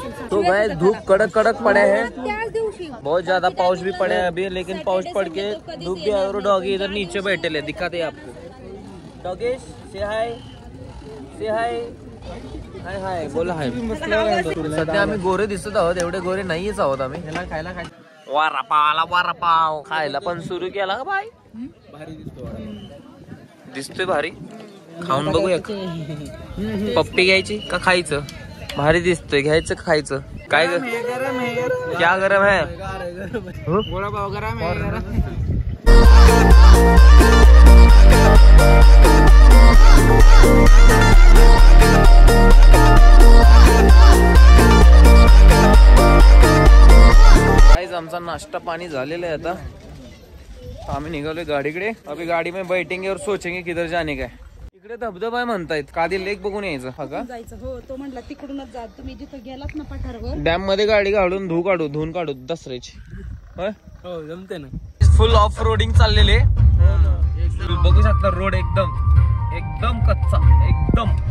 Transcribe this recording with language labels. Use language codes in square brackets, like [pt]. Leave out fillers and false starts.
[hi] तो गाइस धूप कड़क पड़े हैं, बहुत ज्यादा पाउस भी पड़े हैं अभी, लेकिन पाउस पड़ के धूप भी. और डॉगी इधर नीचे बैठे ले, दिखाते आपको. डॉगेश [en] say hi, say hi, hi hi [hi] बोला हाय. [mr] सध्या आम्ही गोरे दिसत आहोत, एवढे गोरे नाहीच आहोत आम्ही. खायला वारापाव खायला पण सुरू केला का बाई. भारी दिसतो, दिसतोय भारी. खाऊन बघूया. पप्पी घ्यायची का खायचं. भारी दिसतोय, घ्यायचं का खायचं. काय [hi] गरम है, क्या गरम है. वडापाव गरम है. [mr] आमचा नाश्ता पाणी झालेला आहे. आता आम्ही निघालोय गाडीकडे. [hi] अभी गाडी में बैठेंगे और सोचेंगे किधर जाने का. [mr] इकडे धबधबा आहे म्हणतायत, कादी लेक बघून यायचं. हा का जायचं. हो, तो म्हटला तिकडूनच जा. तुम्ही जिथं गेलात ना पठारवर, डॅम मध्ये गाडी घालून धुवून काढू दसऱ्याची. हो जमते ना. [en] full of रोडिंग [mr] चाललेले. बघू शकता रोड एकदम कच्चा एकदम.